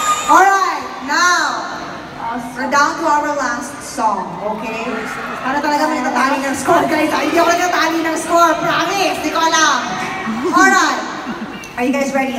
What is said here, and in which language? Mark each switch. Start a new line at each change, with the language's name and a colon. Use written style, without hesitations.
English: Alright, now, we're down to our last song, okay?
Filipino: Ano talaga may natali ng score, guys? Hindi ako natali ng score, promise! Di ko alam.
English: Alright, are you guys ready?